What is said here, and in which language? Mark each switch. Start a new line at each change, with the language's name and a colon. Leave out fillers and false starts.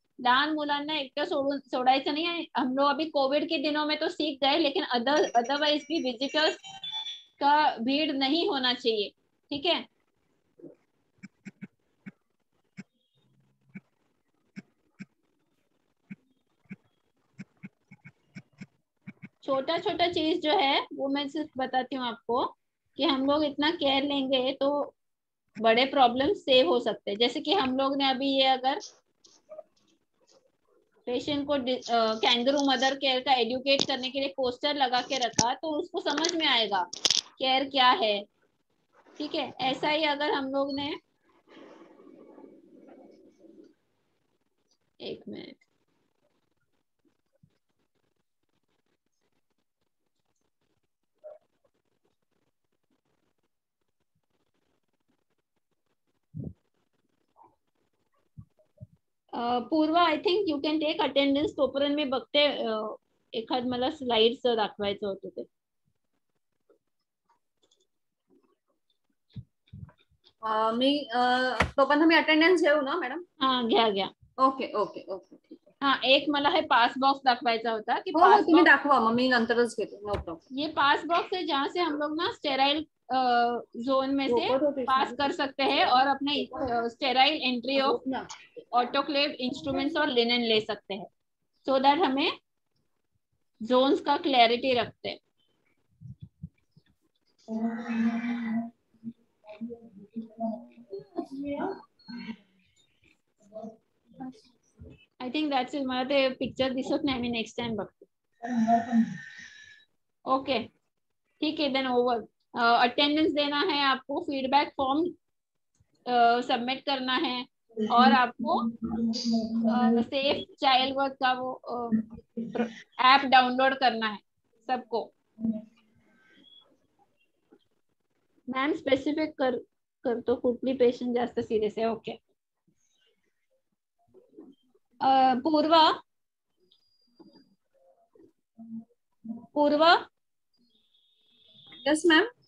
Marathi: लहान मुलांना एकटं सोडायचं
Hindi: नहीं है. हम लोग अभी कोविड के दिनों में तो सीख गए, लेकिन अदरवाइज भी विजिटर्स का भीड़ नहीं होना चाहिए. ठीक है. छोटा छोटा चीज जो है वो मैं सिर्फ बताती हूँ आपको कि हम लोग इतना केयर लेंगे तो बड़े प्रॉब्लम सेव हो सकते हैं. जैसे कि हम लोग ने अभी ये अगर पेशेंट को कैंगरू मदर केयर का एडुकेट करने के लिए पोस्टर लगा के रखा तो उसको समझ में आएगा केयर क्या है. ठीक है. ऐसा ही अगर हम लोग ने, एक minute, Purva
English: I think you can take attendance.
Marathi: तोपर्यंत मी बघते एखाद मला स्लाइड्स दाखवायचं होतं ते. मी तोपर्यंत मी अटेंडन्स घेऊ ना मॅडम? हा घ्या घ्या.
English: Okay okay okay.
Marathi: हाँ, एक मला हे पास बॉक्स दाखवायचा होता कि हो तुम्ही दाखवा, मग मी नंतरच घेते.
English: No problem.
Hindi: ये पास बॉक्स है जहाँ से हम लोग ना स्टेराइल जोन में से पास कर सकते हैं और अपने sterile entry of autoclave instruments और लिनन ले सकते हैं, सो दैट हमें जोन्स का क्लैरिटी रखते हैं.
English: I think that's it.
Marathi: मला ते पिक्चर दिसत नाही, मी नेक्स्ट टाइम बघते.
Hindi: ओके ठीक है. देन ओवर अटेंडेंस देना है आपको, फीडबैक फॉर्म सबमिट करना है और आपको सेफ चाइल्ड वर्क का वो ऐप डाउनलोड करना है सबको.
Marathi: मॅम स्पेसिफिक करतो कुठली पेशंट जास्त सिरियस आहे.
English: Okay. Purva yes ma'am.